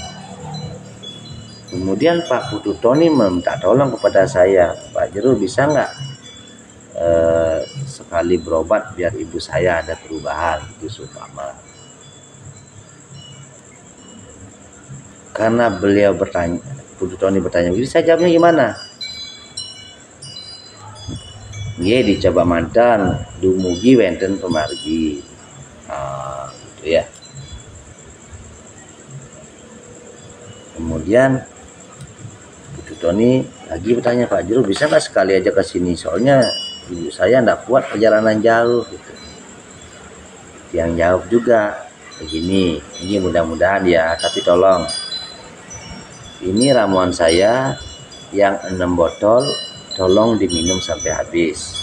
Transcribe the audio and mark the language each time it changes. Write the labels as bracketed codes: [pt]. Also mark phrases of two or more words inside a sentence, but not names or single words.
[id] Kemudian Pak Putu Tony meminta tolong kepada saya, Pak Jero bisa nggak sekali berobat biar ibu saya ada perubahan, itu seumpama. Karena beliau bertanya, Putu Tony bertanya, jadi saya jawabnya gimana? [ban] Nggih dicoba mantan dumugi wenten pemargi. [id] Gitu ya. Kemudian Putu Tony lagi bertanya, Pak Jero bisa nggak sekali aja ke sini, soalnya ibu saya nggak kuat perjalanan jauh gitu. Yang jawab juga begini, ini mudah-mudahan ya, tapi tolong ini ramuan saya yang 6 botol, tolong diminum sampai habis.